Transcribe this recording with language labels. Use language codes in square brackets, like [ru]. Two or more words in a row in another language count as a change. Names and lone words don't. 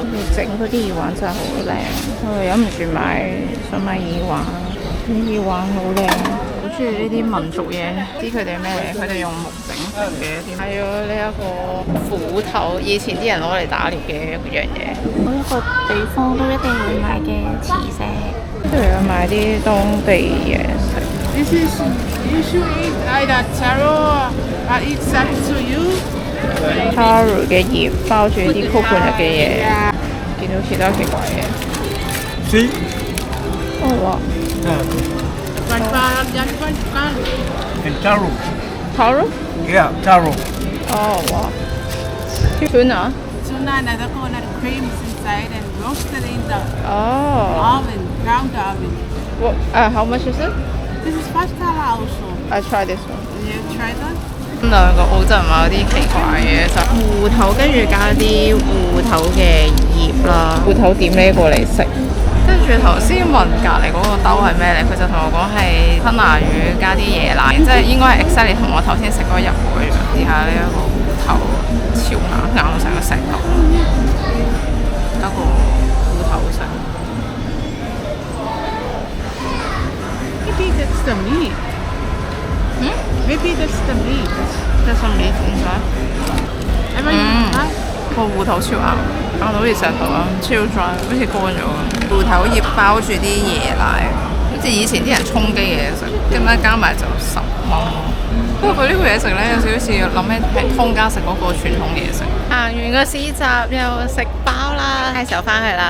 [yue] 整嗰啲耳環真係好靚，我忍唔住想買耳環，啲耳環好靚。好中意呢啲民族嘢，知佢哋咩嚟？佢哋用木整成嘅，買咗呢一個斧頭，以前啲人攞嚟打獵嘅一樣嘢。每一個地方都一定會買嘅磁石，跟住又買啲當地嘢食。 [en] This is you should eat either taro or eat to you. taro 嘅葉包住啲 coconut 嘅嘢，見到其他奇怪嘢。 See? 哦哇 And taro. ！taro？ Yeah, taro. 哦哇 ！tuna？ tuna and the coconut cream is inside and roasted in the 哦。 oven, ground oven. How much is it? This is $5 also. I try this one. You try that? [yue] 兩個澳洲人買嗰啲奇怪嘅就芋頭，跟住加啲芋頭嘅葉啦，芋頭點呢個嚟食。跟住頭先問隔離嗰個兜係咩嚟，佢就同我講係吞拿魚加啲椰奶，即係應該係 exactly 同我頭先食嗰個入口一樣。試下呢一個芋頭超硬，硬到成個石頭，一個芋頭食。 [en] Maybe that's the meat. Maybe that's the meat. That's some meat inside. Ever you try? [yue] 個芋頭超硬，硬到好似石頭咁，超 dry，好似乾咗咁。芋頭葉包住啲椰奶，好似以前啲人充飢嘅嘢食，咁樣加埋就10蚊。不過佢呢個嘢食咧，有少少似諗起喺湯家食嗰個傳統嘢食。行完個市集又食飽啦，係時候翻去啦。